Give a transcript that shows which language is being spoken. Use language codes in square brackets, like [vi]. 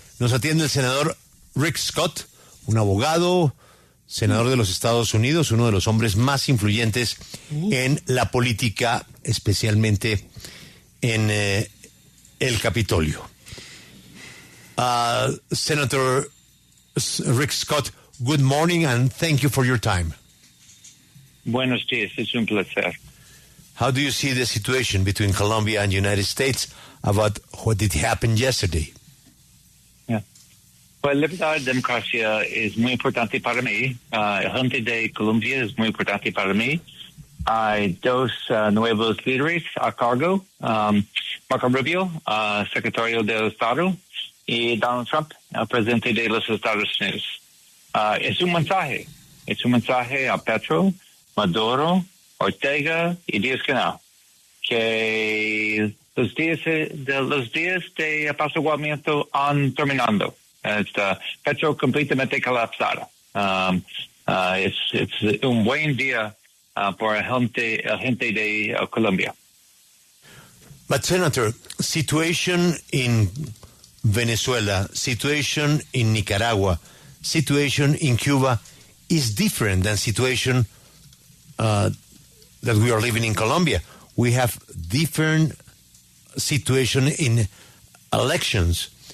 [es] Nos atiende el senador Rick Scott, un abogado, senador de los Estados Unidos, uno de los hombres más influyentes en la política, especialmente en el Capitolio. [en] Senator Rick Scott, good morning and thank you for your time. [es] Buenos días, es un placer. [en] How do you see the situation between Colombia and the United States about what did happen yesterday? [es] Pues la libertad y democracia es muy importante para mí. La gente de Colombia es muy importante para mí. Hay dos nuevos líderes a cargo, Marco Rubio, secretario del Estado, y Donald Trump, presidente de los Estados Unidos. Es un mensaje a Petro, Maduro, Ortega y Díaz que los días de apaciguamiento han terminado. Petro completamente colapsado. Es un buen día para la gente de Colombia. [en] But Senator, situation in Venezuela, situation in Nicaragua, situation in Cuba is different than situation that we are living in Colombia. We have different situation in elections.